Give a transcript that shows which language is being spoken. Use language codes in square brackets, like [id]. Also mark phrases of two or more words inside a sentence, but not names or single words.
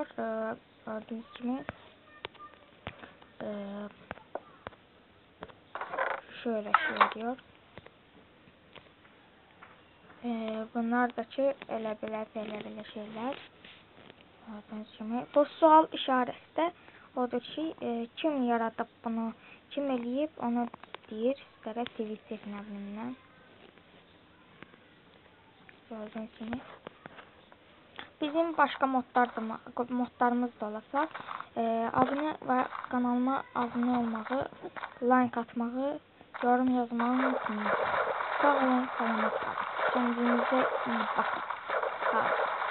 [tr] Gördüğünüz gibi şöyle işe yarıyor. [az] Bunlar da ki elə belə şeyler. [tr] Gördüğünüz gibi [az] bu sual işareti de odur ki, kim yaradıb bunu, kim eləyib, onu deyir sizlərə Twitter nəvlindən. Gördüyünüz kimi. Bizim başqa modlarımız da olacaq. Abunə və kanalıma abunə olmağı, like atmağı, yorum yazmağı unutmayın. Sağ olun, salamat qalın. [tr] Kendinize iyi bakın. [az] Sağ olun.